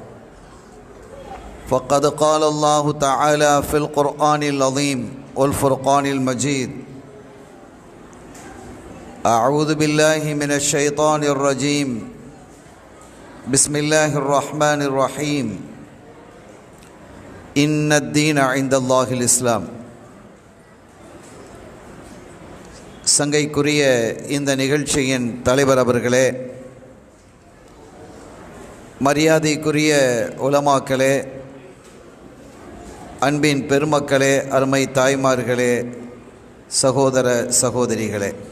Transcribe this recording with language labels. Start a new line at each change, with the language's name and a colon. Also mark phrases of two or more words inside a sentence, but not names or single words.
Arabic: فقد قال الله تعالى في القرآن العظيم والفرقان المجيد. أعوذ بالله من الشيطان الرجيم. بسم الله الرحمن الرحيم. إن الدين عند الله الإسلام.
Tamil: சங்கைக்குரிய இந்த நிகழ்ச்சியின் தலைவர் அவர்களே, மரியாதைக்குரிய உலமாக்களே, அன்பின் பெருமக்களே, அருமை தாய்மார்களே, சகோதர சகோதரிகளே,